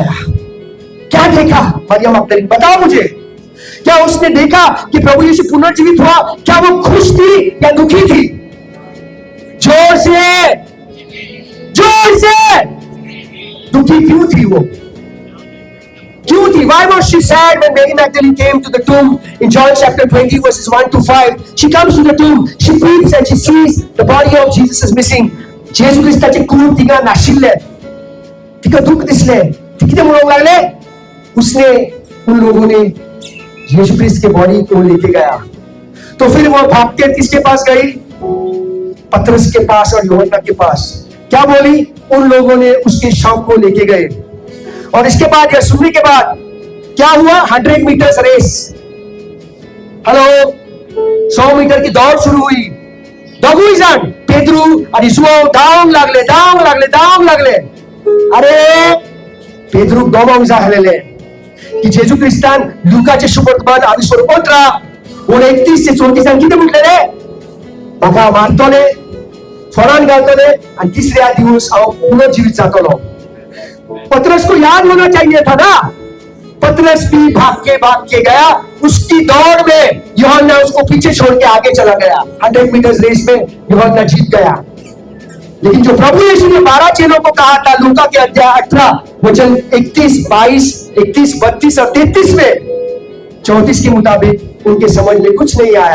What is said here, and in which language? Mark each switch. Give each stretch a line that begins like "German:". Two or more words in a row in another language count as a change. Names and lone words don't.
Hindi: क्या देखा मारिया मगदलीनी? बताओ मुझे, क्या उसने देखा कि प्रभु यीशु पुनर्जीवित हुआ? क्या वो खुश थी या दुखी थी? जोर से, जोर से। दुखी क्यों थी वो? क्यों थी?
English: Why was she sad when Mary Magdalene came to the tomb in John chapter 20 verses 1 to 5? She comes to the tomb, she peeps and she sees the body of Jesus is missing.
Konkani: जेजू ख्रिस्ताचे खून तिका नाशिल्ले, तिका दुःख दिसले, ती किती म्हणूंक लागले?
Hindi: उसने, उन लोगों ने यीशु ख्रिस्त के बॉडी को लेके गया। तो फिर वो भागते किसके पास गई? पतरस के पास और यूहन्ना के पास। क्या बोली? उन लोगों ने उसके शव को लेके गए। और इसके बाद यह सुनने के बाद क्या हुआ?
English: 100 meters race,
Hindi: हेलो, 100 मीटर की दौड़ शुरू हुई।
Konkani: दोघीजण पेद्रू आणि सुओ धावंक लागले, धावंक लागले, धावंक लागले। अरे पेद्रू गमावून झालेले की जेजू ख्रिस्तान लुकाचे सुवर्तमान आविष्कार
Hindi: 15 और 31 से 34
Konkani: किती म्हटलेले? बघा मारतोले, फळान घालतोले आणि तिसऱ्या दिवस हांव पुनर्जीवित जातलो।
Hindi: पतरस को याद होना चाहिए था ना। पतरस भी भाग के गया, उसकी दौड़ में यूहन्ना उसको पीछे छोड़ के आगे चला गया।
English: 100 meters race
Hindi: में यूहन्ना जीत गया। लेकिन जो प्रभु यीशु ने 12 चेलों को कहा था लूका के अध्याय 18 वचन 31, 22, 31, 32 और 33 में, 34 के मुताबिक उनके समझ में कुछ नहीं आया।